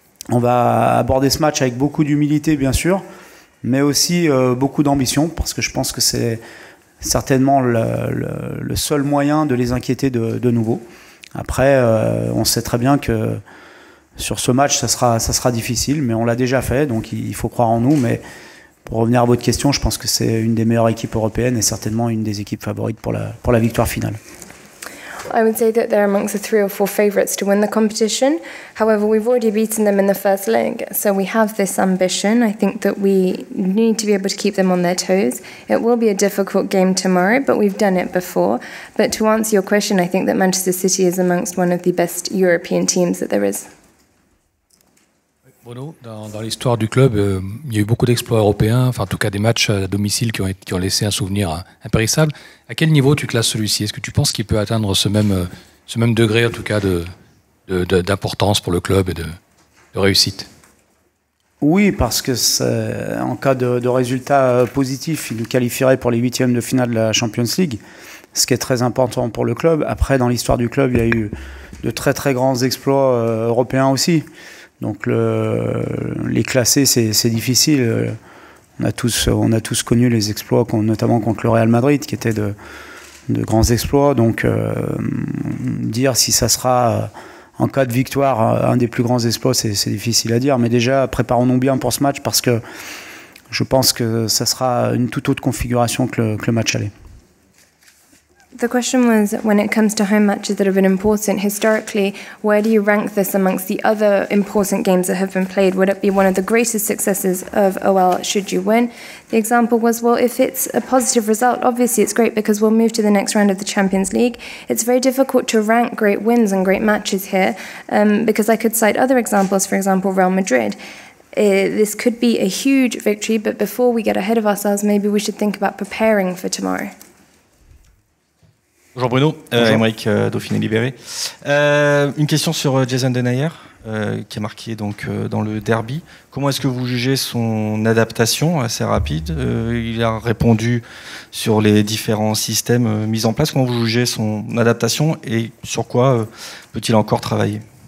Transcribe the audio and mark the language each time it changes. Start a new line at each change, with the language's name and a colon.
French: On va aborder ce match avec beaucoup d'humilité, bien sûr, mais aussi beaucoup d'ambition, parce que je pense que c'est certainement le seul moyen de les inquiéter de nouveau. Après, on sait très bien que sur ce match, ça sera difficile, mais on l'a déjà fait, donc il faut croire en nous. Mais pour revenir à votre question, je pense que c'est une des meilleures équipes européennes et certainement une des équipes favorites pour la victoire finale.
English: I would say that they're amongst the 3 or 4 favourites to win the competition. However, we've already beaten them in the first leg, so we have this ambition. I think that we need to be able to keep them on their toes. It will be a difficult game tomorrow, but we've done it before. But to answer your question, I think that Manchester City is amongst one of the best European teams that there is.
French: Bruno, dans l'histoire du club, il y a eu beaucoup d'exploits européens, enfin en tout cas des matchs à domicile qui ont laissé un souvenir impérissable. À quel niveau tu classes celui-ci? Est-ce que tu penses qu'il peut atteindre ce même degré en tout cas d'importance pour le club et de réussite? Oui, parce que en cas de résultat positif, il nous qualifierait pour les 8e de finale de la Champions League, ce qui est très important pour le club. Après, dans l'histoire du club, il y a eu de très très grands exploits européens aussi. Donc les classer, c'est difficile. On a tous connu les exploits, notamment contre le Real Madrid, qui étaient de grands exploits. Donc dire si ça sera en cas de victoire un des plus grands exploits, c'est difficile à dire. Mais déjà, préparons-nous bien pour ce match parce que je pense que ça sera une toute autre configuration que le match aller.
English: The question was, when it comes to home matches that have been important historically, where do you rank this amongst the other important games that have been played? Would it be one of the greatest successes of OL should you win? The example was, well, if it's a positive result, obviously it's great because we'll move to the next round of the Champions League. It's very difficult to rank great wins and great matches here because I could cite other examples, for example, Real Madrid. This could be a huge victory, but before we get ahead of ourselves, maybe we should think about preparing for tomorrow.
French: Bonjour Bruno, Aymeric Dauphiné Libéré. Une question sur Jason Denayer, qui a marqué donc, dans le derby. Comment est-ce que vous jugez son adaptation assez rapide? Il a répondu sur les différents systèmes mis en place. Comment vous jugez son adaptation et sur quoi peut-il encore travailler?